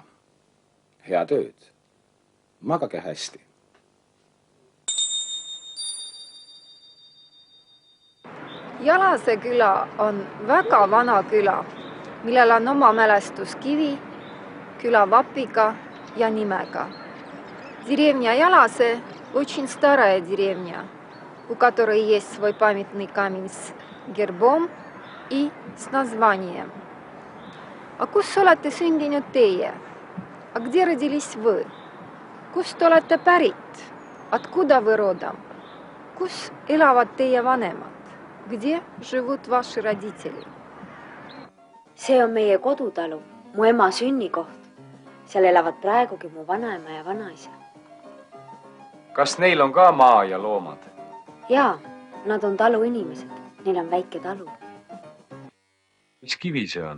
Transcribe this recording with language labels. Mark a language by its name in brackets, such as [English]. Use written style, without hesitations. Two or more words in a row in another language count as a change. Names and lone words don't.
[Estonian] Head ööd. Magage hästi. Jalase küla on väga vana küla, millel on oma mälestuskivi, küla vapiga ja nimega. [Russian] Деревня Яласе очень старая деревня, у которой есть свой памятный камень с гербом и с названием. [Estonian] А kus olete sündinud teie? [Russian] А где родились вы? [Estonian] Kust olete pärit? [Russian] Откуда вы родом? [Estonian] Kus elavad teie vanemad? [Russian] Где живут ваши родители? [Estonian] See on meie kodutalu, mu ema sünnikoht. Seal elavad praegugi mu vanaema ja vanaisa. Kas neil on ka maa ja loomad? Jaa, nad on talu inimesed. Neil on väike talu. Mis kivi see on?